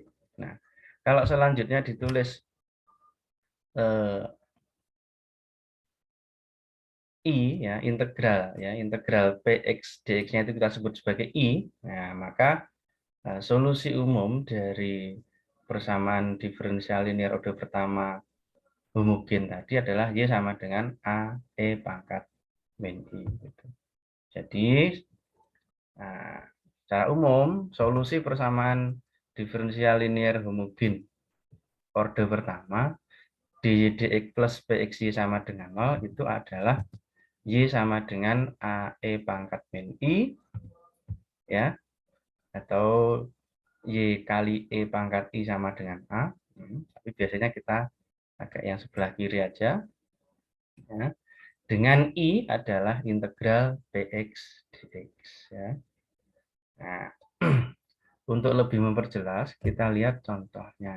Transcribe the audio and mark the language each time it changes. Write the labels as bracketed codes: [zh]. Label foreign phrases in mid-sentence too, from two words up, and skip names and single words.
[id] Nah, kalau selanjutnya ditulis i ya integral px dx-nya itu kita sebut sebagai i. Nah, maka solusi umum dari persamaan diferensial linear orde pertama homogen tadi adalah y sama dengan a e pangkat min i gitu. Jadi secara umum solusi persamaan diferensial linear homogen orde pertama dydx plus pxy sama dengan 0 itu adalah y sama dengan a e pangkat min i ya, atau Y kali E pangkat I sama dengan A. Tapi biasanya kita agak yang sebelah kiri aja. Ya. Dengan I adalah integral Px dx. Ya. Nah, untuk lebih memperjelas, kita lihat contohnya.